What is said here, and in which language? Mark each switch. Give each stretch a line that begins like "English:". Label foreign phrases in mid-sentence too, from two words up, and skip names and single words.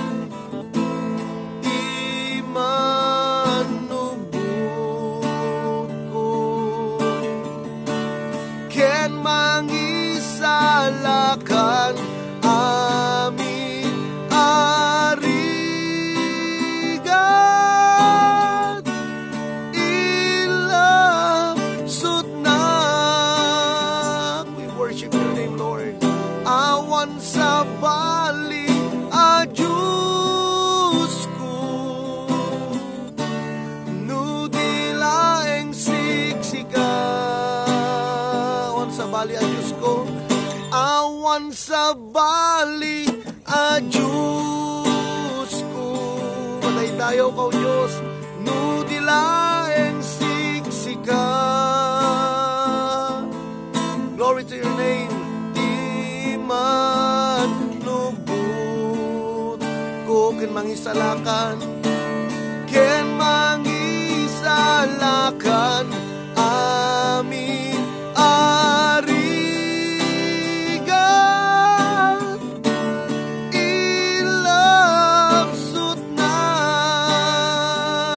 Iloko: Di manubot ko, ken mangisalakan amin arigat ilang sutnak.
English: We worship your name, Lord.
Iloko: Awan sa bali a Diyos ko, nudi laeng siksika. Awan sa bali a Diyos ko, awan sa bali a Diyos ko. Madaydayaw ka, O Diyos, nudi laeng siksika.
English: Glory to your name.
Iloko: Di man lubot ko, ken mangisalakan, ken mangisalakan amin arigat ilang sutnak.